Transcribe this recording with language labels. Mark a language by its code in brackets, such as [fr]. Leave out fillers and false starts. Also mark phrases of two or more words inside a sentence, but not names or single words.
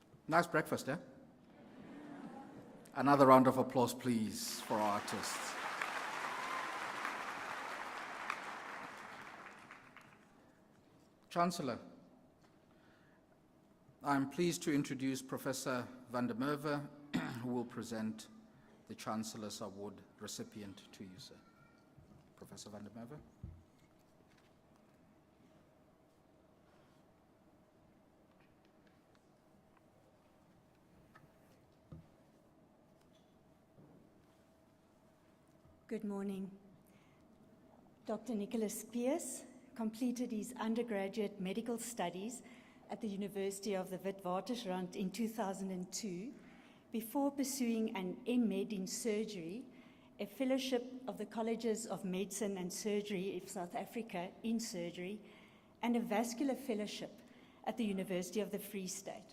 [en] Nice breakfast, eh? Another round of applause, please, for our artists. Chancellor, I'm pleased to introduce Professor van der Merwe, who will present the Chancellor's Award recipient to you, sir. Professor van der Merwe. Good morning. Dr. Nicholas Pierce completed his undergraduate medical studies at the University of the Witwatersrand in 2002 before pursuing an M.Med in surgery, a fellowship of the Colleges of Medicine and Surgery of South Africa in surgery, and a vascular fellowship at the University of the Free State.